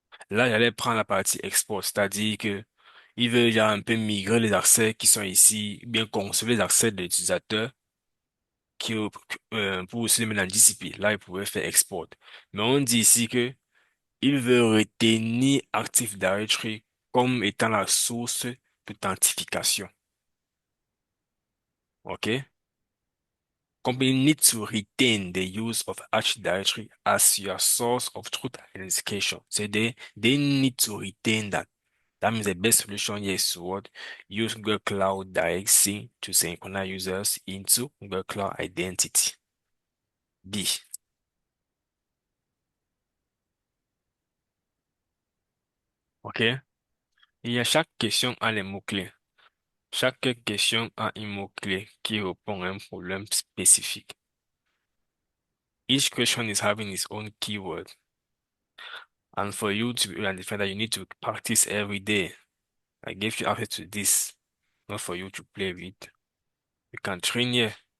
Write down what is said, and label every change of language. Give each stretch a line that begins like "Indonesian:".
French: Là, j'allais prendre la partie export, c'est-à-dire que il veut genre un peu migrer les accès qui sont ici, bien conserver les accès de l'utilisateur qui, pour aussi les mettre dans GCP. Là, il pouvait faire export. Mais on dit ici que il veut retenir Active Directory comme étant la source d'authentification. OK?
English: Company need to retain the use of Active Directory as your source of truth identification. So they need to retain that. That means the best solution here is what? Use Google Cloud Direct Sync to synchronize users into Google Cloud Identity. B. OK?
French: Il y a chaque question a les mots-clés. Chaque question a un mot-clé qui répond à un problème spécifique.
English: Each question is having its own keyword. And for you to be able to understand that you need to practice every day. I gave you access to this. not for you to play with. You can train here.